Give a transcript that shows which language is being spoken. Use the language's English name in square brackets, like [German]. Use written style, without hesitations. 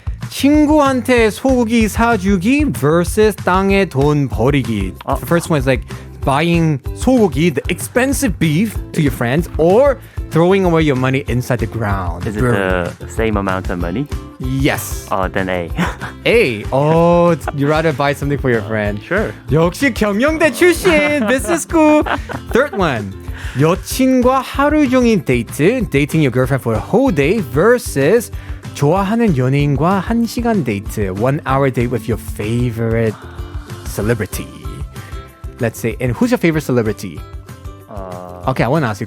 [Korean] 친구한테 소고기 사주기 versus 땅에 돈 버리기. [English] The first one is like buying sogogi, the expensive beef, to your friends, or throwing away your money inside the ground. Is it the same amount of money? Yes. Then A. A. You rather buy something for your friend. Sure. [Korean] 역시 경영대 출신, [English] business school. Third one. [Korean] 여친과 하루 종일 데이트, [English] dating your girlfriend for a whole day versus [Korean] 좋아하는 연예인과 1시간 데이트, [English] 1 hour date with your favorite celebrity. Let's say, and who's your favorite celebrity? Okay, I want to ask you.